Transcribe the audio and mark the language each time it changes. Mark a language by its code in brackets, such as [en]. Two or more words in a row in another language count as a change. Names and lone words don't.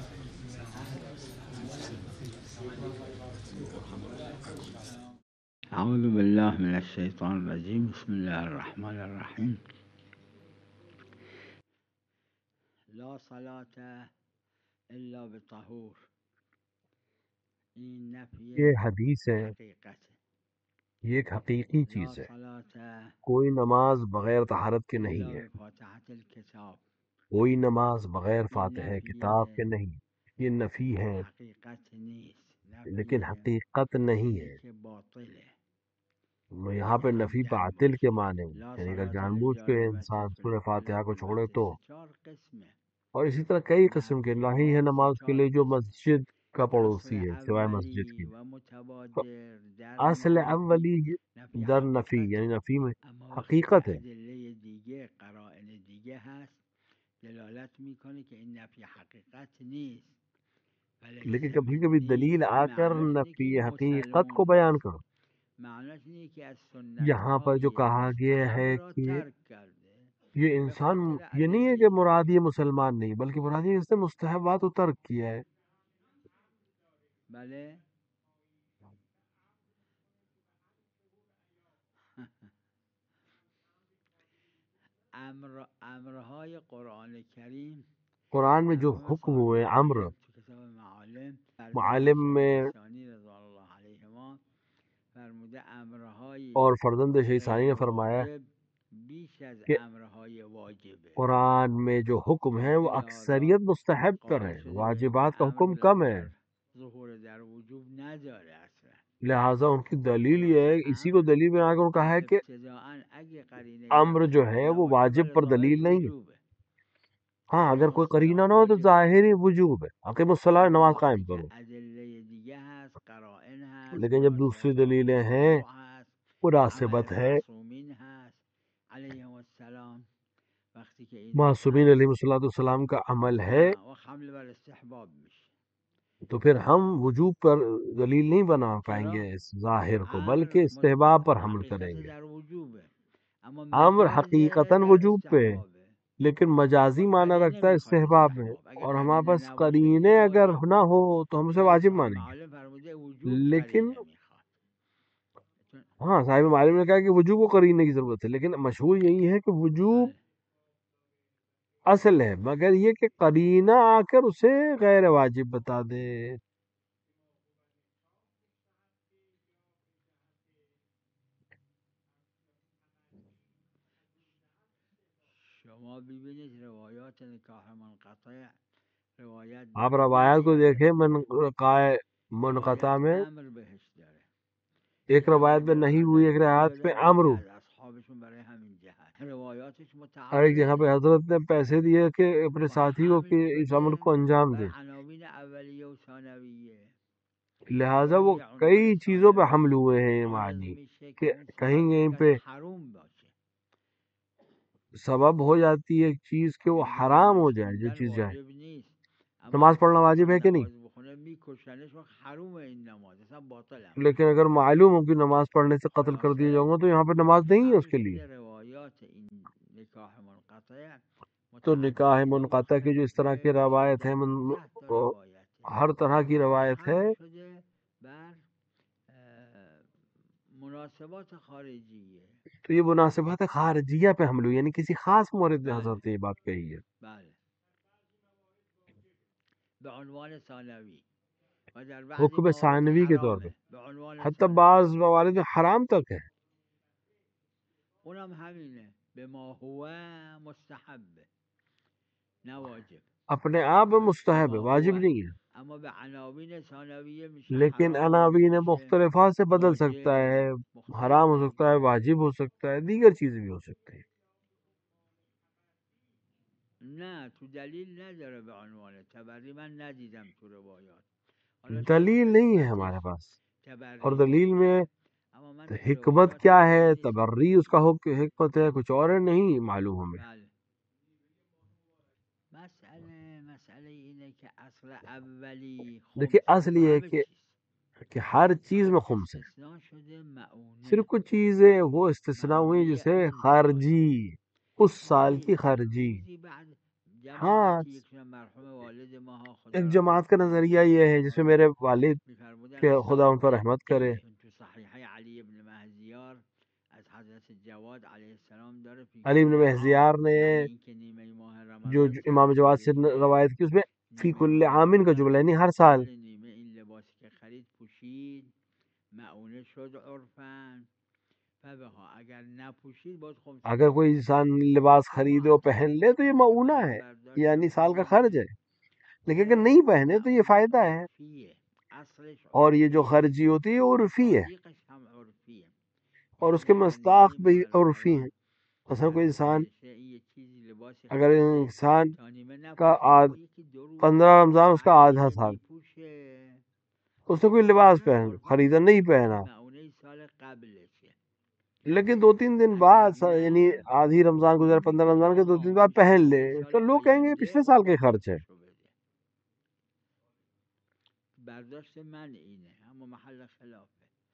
[ar] أعوذ بالله من الشيطان الرجيم. بسم الله الرحمن الرحيم. لا صلاة إلا بطهور. [fa] این نفی [ur] یہ حدیث ہے، [fa] حقیقت. [ur] یہ ایک حقیقی [ar] لا [ur] چیز ہے. [ar] صلاة [ur] کوئی نماز بغیر طہارت کے نہیں [ar] إلا [ur] ہے، [ar] بفاتحة الكتاب. [ur] کوئی نماز بغیر [fa] این [ur] فاتحہ [fa] نفی [ur] کتاب کے نہیں. یہ نفی ہے [fa] حقیقت نیست. [ur] لیکن نفی حقیقت نہیں ہے. [fa] که باطله. [ur] یہاں پہ نفی باطل کے معنی ہیں، [ar] لا [ur] یعنی اگر [ar] صلاة [ur] جان بوجھ کے انسان [ar] للجار [ur] سورہ فاتحہ کو چھوڑے تو. [fa] چار قسمه. [ur] اور اسی طرح کئی قسم کے نہیں ہے نماز کے لیے جو مسجد کا پڑوسی ہے سوائے مسجد کے. [fa] و متبادر در اصل اولی در نفی [ur] یعنی نفی میں حقیقت ہے، [fa] ادله دیگه قرائن دیگه هست دلالت میکنه که این نفی حقیقت نیست. [ur] لیکن کبھی کبھی دلیل آ کر نفی حقیقت کو بیان کرو. [fa] معنیش اینه که از سنت [ur] یہاں پر جو کہا گیا ہے [fa] را [ur] کہ [fa] ترک کرده. [ur] یہ انسان، یہ نہیں ہے کہ مراد یہ مسلمان نہیں، بلکہ مراد یہ اس نے مستحبات کو ترک کیا ہے. [fa] بله. امرهای قرآن کریم، [ur] قرآن میں جو حکم ہوئے امر، [fa] تو کتاب معالم [ur] معالم میں [fa] ثانی [ar] رضا اللہ علیہما [fa] فرموده امرهای [ur] اور فرزند شیخ ثانی نے فرمایا [fa] واجب بیش از [ur] کہ [fa] امرهای واجبه. [ur] قرآن میں جو حکم ہے وہ اکثریت مستحب پر ہے، واجبات کا حکم کم ہے. [fa] ظهور در وجوب نداره اصلا. [ur] لہٰذا ان کی دلیل یہ ہے، اسی کو دلیل بنا کر کہا ہے کہ [fa] ابتداءً اگه قرینه [ur] امر جو ہے وہ واجب پر دلیل نہیں ہے. [fa] وجوبه. [ur] ہاں اگر کوئی قرینہ نہ ہو تو ظاہری وجوب ہے، [ar] اقیم الصلاۃ، [ur] نماز قائم کرو. [fa] ادله دیگه هست، قرائن هست، [ur] لیکن جب دوسری دلیلیں ہیں، مناسبت ہے، [fa] معصومین هست [ar] علیهم السلام، [fa] وقتی که این [ur] معصومین [ar] علیہ السلام [ur] کا عمل ہے، [fa] و حمل بر استحباب میشه. [ur] تو پھر ہم وجوب پر دلیل نہیں بنا پائیں گے اس ظاہر کو، بلکہ استحباب پر حمل کریں گے. [fa] در وجوبه اما [ur] امر [fa] مجاز [ur] حقیقتاً [fa] در [ur] وجوب پہ ہے، [fa] استحبابه. [ur] لیکن مجازی معنی رکھتا ہے استحباب میں، اور ہمارے پاس قرینے اگر نہ ہو تو ہم اسے واجب مانیں گے. [fa] معلم فرموده وجوب [ur] لیکن [fa] قرینه میخواد. [ur] ہاں صاحب معلم نے کہا کہ وجوب کو قرینے کی ضرورت ہے، لیکن مشہور یہی ہے کہ وجوب اصل ہے، مگر یہ کہ قرینہ آ کر اسے غیر واجب بتا دے. [fa] شما ببینید روایات نکاح منقطع، روایت [ur] آپ روایات کو دیکھیں، منقطع میں [fa] امر بهش داره. [ur] ایک روایت میں نہیں ہوئی، ایک روایت میں امر ہوئی، [fa] اصحابشون برای همین جهت روایاتش [ur] اور ایک جگہ [fa] متعارضه. [ur] پہ حضرت نے پیسے دیے کہ اپنے ساتھی کو کہ اس امر کو انجام دے. [fa] عناوین اولیه و ثانویه. [ur] لہٰذا وہ کئی چیزوں پہ حمل ہوئے ہیں یہ معنی کہ کہیں کہیں پہ [fa] حروم باشه. [ur] سبب ہو جاتی ہے ایک چیز کہ وہ حرام ہو جائے جو چیز جائے. [fa] واجب نیست. [ur] نماز پڑھنا واجب ہے کہ نہیں؟ [fa] بخونه میکشنش و حروم این نماز اصلا باطل. [ur] لیکن اگر معلوم ہو کہ نماز پڑھنے سے قتل کر دیا جاؤں گا تو یہاں پہ نماز نہیں ہے اس کے لیے. [fa] روایات این نکاح منقطع [ur] تو نکاح منقطع کی جو اس طرح کی روایت ہے، ہر طرح کی روایت ہے، [fa] بر مناسبات خارجیه. [ur] تو یہ مناسبات خارجیہ پہ حمل ہوئی، یعنی کسی خاص مورد میں حضرت نے یہ بات کہی ہے. [fa] بله. به عنوان ثانوی و در بعضی [ur] حکم [fa] موارد [ur] ثانوی کے طور پہ، [fa] حرامه. به عنوان [ur] حتی بعض موارد میں حرام تک ہے. [fa] اونم همینه، به ما هو مستحب نه واجب. [ur] اپنے آپ میں مستحب ہے، واجب نہیں ہے. [fa] اما به عناوین ثانویه میشه [ur] لیکن [fa] حرام، [ur] عناوین [fa] میشه [ur] مختلفات سے بدل [fa] واجب، [ur] سکتا ہے، مختلف حرام ہو سکتا ہے، واجب ہو سکتا ہے، دیگر چیزیں بھی ہو سکتی ہیں. [fa] نه تو دلیل نداره به عنوان تبری، من ندیدم تو روایات. [ur] دلیل نہیں ہے ہمارے پاس، تبری اور دلیل میں [fa] اما من [ur] حکمت کیا ہے، تبری اس کا حکمت ہے، کچھ اور نہیں معلوم ہمیں. [fa] بله. مسئله اینه که اصل اولی [ur] دیکھیے [fa] خمس [ur] اصل یہ ہے [fa] همه [ur] کہ [fa] چیز [ur] کہ ہر چیز میں خمس ہے، [fa] استثناء شده معونه [ur] صرف کچھ چیزیں وہ استثناء ہوئی [fa] معونه [ur] جیسے [fa] اون لباس [ur] خارجی، اس سال کی [fa] ولی خارجی. روزی بعد [ur] ہاں، [fa] جماعتی یک مرحوم والد ما [ur] ایک [fa] خدا [ur] جماعت کا [fa] رحمت [ur] نظریہ [fa] کنه [ur] یہ ہے جس میں میرے والد [fa] میفرمودن [ur] کہ خدا ان پر [fa] ثابت [ur] رحمت کرے، [fa] ایشون تو صحیحه علی ابن مهزیار از حضرت جواد [ar] علیه السلام [fa] داره فی [ur] علی بن [ar] کل [ur] مہزیار [ar] عام، [ur] نے [fa] یعنی اینکه نیمه ماه [ur] جو [fa] رمضان [ur] امام جواد سے [fa] شخص خریده [ur] روایت کی، اس میں فی [fa] نیمه [ur] کل [fa] ماه [ur] عامن کا جملہ [fa] رمضان [ur] یعنی ہر سال. [fa] اول نیمه این لباسی که خرید پوشید معونه شد عرفن فبها اگر نپوشید باز خمس [ur] اگر [fa] میشه. [ur] کوئی انسان لباس خریدے اور پہن لے تو یہ [fa] که [ur] معونہ [fa] منم [ur] ہے، [fa] برداشتم [ur] یعنی سال کا [fa] همینه [ur] خرچ ہے. لیکن اگر [fa] که [ur] نہیں پہنے تو یہ [fa] معونه [ur] فائدہ ہے، [fa] عرفیه، اصلش [ur] اور یہ جو [fa] عرفیه، [ur] خرچی ہوتی ہے وہ عرفی ہے، [fa] مصادیقش هم عرفیه. [ur] اور اس [fa] یعنی [ur] کے [fa] اگر [ur] مصداق [fa] نیمه [ur] بھی [fa] ماه [ur] عرفی ہیں. [fa] رمضان [ur] مثلا کوئی انسان، [fa] عرفه این یه چیزی لباسی [ur] اگر [fa] خریده [ur] انسان [fa] تا نیمه [ur] کا [fa] نپوشید با یکی دو روز [ur] 15 رمضان اس کا آدھا [fa] بعدش [ur] سال، [fa] میپوشه [ur] اس نے کوئی لباس [fa] عرفن [ur] پہن [fa] عرفن [ur] خریدا نہیں [fa] این [ur] پہنا، [fa] معونه سال قبلشه. [ur] لیکن 2-3 دن [fa] اگر [ur] بعد یعنی [fa] نه [ur] آدھی رمضان گزر 15 رمضان کے 2 دن بعد [fa] ایشون [ur] پہن لے، [fa] معونه سال [ur] تو لوگ کہیں گے یہ [fa] آینده [ur] پچھلے [fa] باز [ur] سال کے [fa] باید [ur] خرچ ہے. [fa] پولشو بده. برداشت من اینه، اما محل خلافه.